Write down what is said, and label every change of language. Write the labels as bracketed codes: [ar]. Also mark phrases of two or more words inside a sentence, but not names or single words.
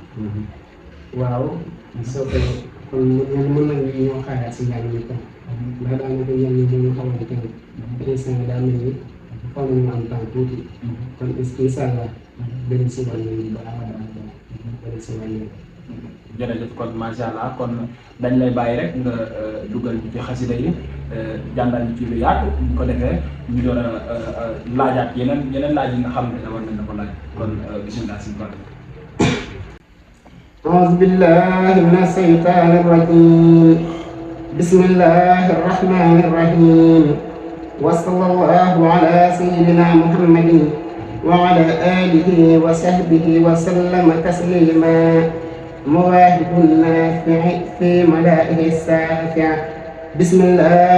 [wo] waaw soppe kon mën nañu ñoo xaaraat si njàng mi kon ndax daanaka njàng mi ñu xamante ne instant daa mel ni xaw nañu am temps tuuti kon [ar] إن شاء الله [wo] dañu si wàññi bu baax a baax dañu si wàññi. jërëjëf kon [ar] ما شاء الله [wo] kon dañ lay bàyyi rek nga dugal ñu ci xasida yi jàngal ñu ci lu yaatu bu ko defee ñu doon a laajaat yeneen laaj yi nga xam ne war nañ la ko laaj kon bisimilah si kon. [ar] أعوذ بالله من الشيطان الرجيم بسم الله الرحمن الرحيم وصلى الله على سيدنا محمد وعلى آله وصحبه وسلم تسليما مواهب النافع في ملائه السافع بسم الله